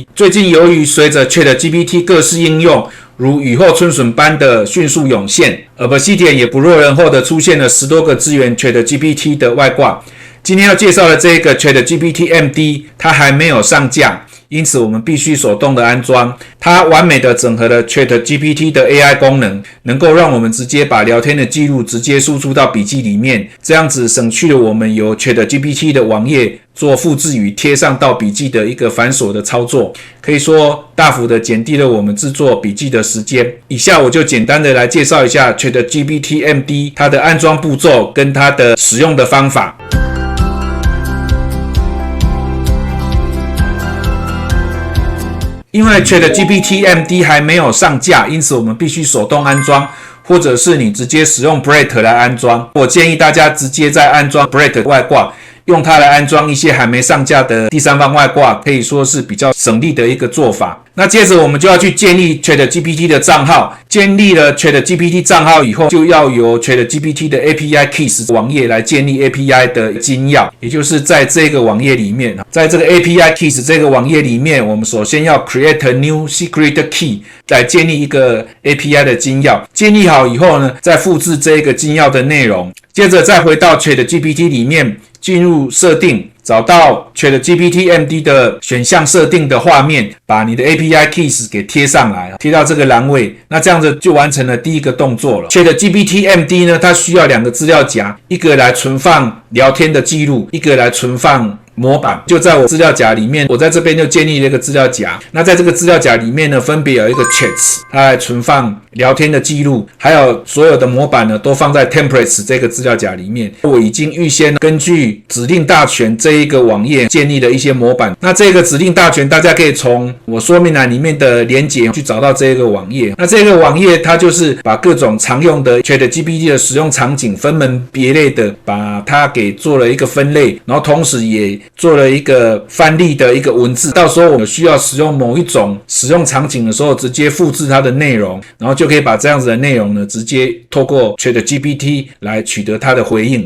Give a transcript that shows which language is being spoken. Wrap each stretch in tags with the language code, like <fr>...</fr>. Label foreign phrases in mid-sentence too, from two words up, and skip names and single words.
<zh>最近由於隨着 ChatGPT 各式應用如雨後春筍般的迅速湧現，Obsidian也不落人後的出現了10多個支援 ChatGPT 的外掛。今天要介紹的這個 ChatGPT MD， 它還沒有上架，因此我們必須手動的安裝。它完美的整合了 ChatGPT 的 AI 功能，能夠讓我們直接把聊天的記錄直接輸出到筆記裡面，這樣子省去了我們由 ChatGPT 的網頁做複製與貼上到筆記的一個繁瑣的操作，可以說大幅的減低了我們制作筆記的時間。以下我就簡單的來介紹一下 ChatGPT MD 它的安裝步驟跟它的使用的方法。因為 ChatGPT MD 還沒有上架，因此我們必須手動安裝，或者是你直接使用 Brett 來安裝。我建議大家直接在安装 Brett 外掛，用它來安裝一些還沒上架的第三方外掛，可以說是比較省力的一個做法。那接着我們就要去建立 ChatGPT 的賬號，建立了 ChatGPT 賬號以後，就要由 ChatGPT 的 API Keys 網頁來建立 API 的金鑰，也就是在這個網頁裡面，在這個 API Keys 這個網頁裡面，我們首先要</zh> <en>create a new secret key</en> <zh>來建立一個 API 的金鑰。建立好以後呢，再複製這個金鑰的內容，接着再回到 ChatGPT 裡面，進入設定，找到 ChatGPT MD 的選項設定的畫面，把你的 API Keys 給貼上來，貼到這個欄位，那這樣子就完成了第一個動作了。ChatGPT MD 呢，它需要2個資料夾，一個來存放聊天的記錄，一個來存放模板。就在我資料夾裡面，我在這邊就建立了一個資料夾。那在這個資料夾裡面呢，分別有一個 Chats，它來存放聊天的記錄，還有所有的模板呢都放在 Templates 這個資料夾裡面。我已經預先根據指令大全這一個網頁建立了一些模板。那這個指令大全大家可以從我說明欄裡面的連結去找到這個網頁。那這個網頁它就是把各種常用的 ChatGPT 的使用場景分門別類的把它給做了一個分類，然後同時也做了一個範例的一個文字，到時候我們需要使用某一種使用場景的時候，直接複製它的內容，然後就可以把這樣子的內容呢，直接透過 ChatGPT 來取得它的回應。</zh>